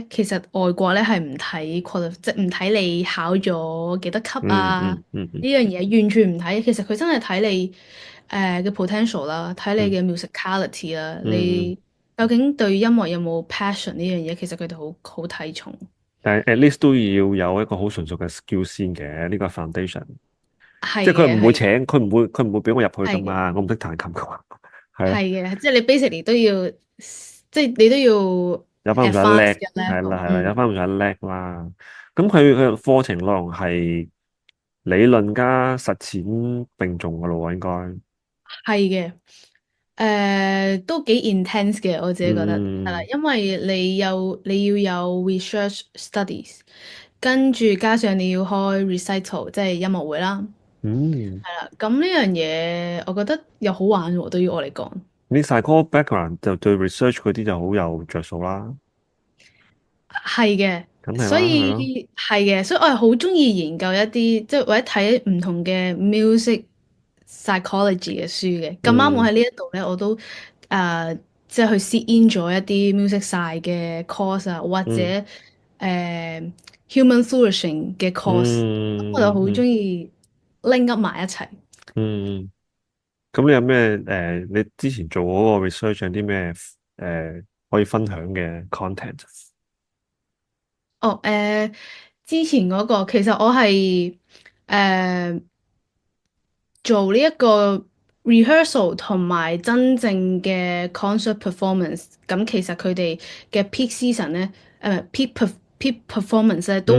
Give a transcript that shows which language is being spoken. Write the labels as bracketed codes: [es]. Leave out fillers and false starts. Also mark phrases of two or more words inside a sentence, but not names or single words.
[yue] 其實外國咧係唔睇 即係唔睇你考咗幾多級嗯啊，嗯嗯嗯呢樣嘢完全唔睇。其實佢真係睇你嘅 potential 啦，睇你嗯嘅 musicality 啦，嗯嗯，你究竟對音樂有冇 passion 呢樣嘢？其實佢哋好睇重。但係 [en] at least [yue] 都要有一個好純熟嘅 skill 先嘅，呢個 foundation。即係佢係嘅，係嘅，唔會請，佢唔會俾我入去噶係嘅。嘛，我唔識彈琴噶嘛，係咯，係嘅，即係你 basically 都要，即係你都要有翻咁上下叻， [en] advance 嘅 level， [yue] 係啦，有翻咁上下叻啦。咁佢課程內容係理論加實踐並重噶咯喎，應該。係嘅，都幾 intense 嘅，我自己覺得係啦，嗯因為你要有 [en] research studies， [yue] 跟住加上你要開 recital，即係音樂會啦，嗯，係啦，咁呢樣嘢我覺得又好玩喎，對於我嚟講。你晒嗰個 background 就對 research 嗰啲就好有着數啦，係嘅，所梗係啦，係咯，以係嘅，所以我係好中意研究一啲即係或者睇唔同嘅 [en] music psychology [yue] 嘅書嘅。咁啱我嗯喺呢一度咧，我都即係去 [en] sit in [yue] 咗一啲 [en] music side [yue] 嘅 course 啊，或者嗯 [en] human flourishing [yue] 嘅 course，咁我就好嗯嗯中意拎 up 埋一齊。嗯，咁你有咩你之前做嗰個 research 有啲咩可以分享嘅 content？哦，之前嗰個其實我係誒做呢一個 rehearsal 同埋真正嘅 [en] concert performance， [yue] 咁其實佢哋嘅 [en] peak season [yue] 咧， [en] peak performance [yue] 咧都